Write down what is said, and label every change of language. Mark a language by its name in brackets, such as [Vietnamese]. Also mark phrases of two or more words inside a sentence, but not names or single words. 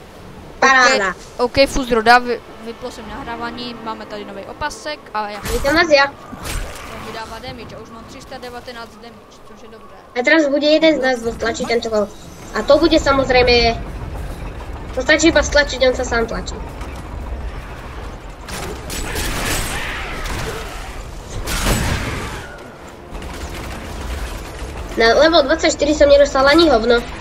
[Czech] Paráda. paráda. OK, Fuzroda, vyplo jsem nahrávání, máme tady nový opasek a já [Slovak] Vítam vás ja. [Czech] vydává damage a už mám 319 damage, což je dobré. [Slovak] A teraz bude jeden z nás stlačiť tento kol. A to bude samozrejme... To stačí iba stlačiť, on sa sám tlačí. Na level 24 som nedostal ani hovno.